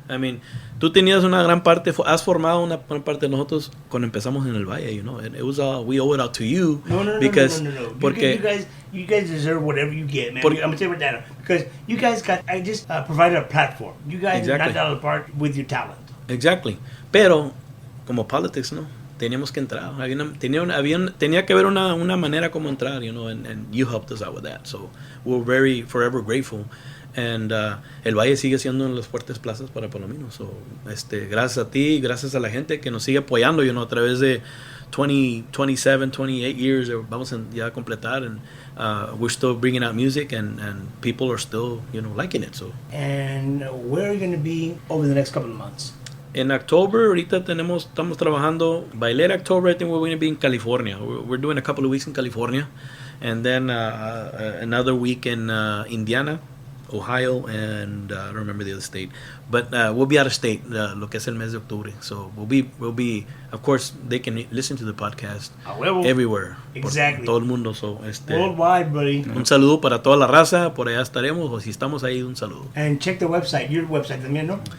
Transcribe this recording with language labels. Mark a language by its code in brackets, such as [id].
[es] I mean, tú tenías una gran parte, has formado una gran parte de nosotros cuando empezamos en el Valle, [en] you know. It was all, we owe it out to you. No. [es] Porque [en] you guys deserve whatever you get, man. I'm going to tell you right now. Because you guys provided a platform. You guys knocked out of the park with your talent. [es] Exactly. Pero, como politics, ¿no? Teníamos que entrar. Tenía que haber una manera como entrar, [en] you know, and you helped us out with that. So we're very forever grateful. [es] And el Valle sigue siendo en las fuertes plazas para Palomino. So, gracias a ti, gracias a la gente que nos sigue apoyando, you know, a través de 27, 28 years, vamos ya a completar, [en] and we're still bringing out music, and people are still, you know, liking it. So. And where are you going to be over the next couple of months? In October, [es] ahorita estamos trabajando. [en] By late October, I think we're going to be in California. We're doing a couple of weeks in California, and then another week in Indiana, Ohio, and I don't remember the other state. But we'll be out of state, [es] lo que es el mes de octubre. [en] So we'll be, of course, they can listen to the podcast everywhere. Exactly. [es] Todo el mundo. So, [en] worldwide, buddy. [es] Un saludo para toda la raza. Por allá estaremos, o si estamos ahí, un saludo. [en] And check the website, your website [es] también, ¿no?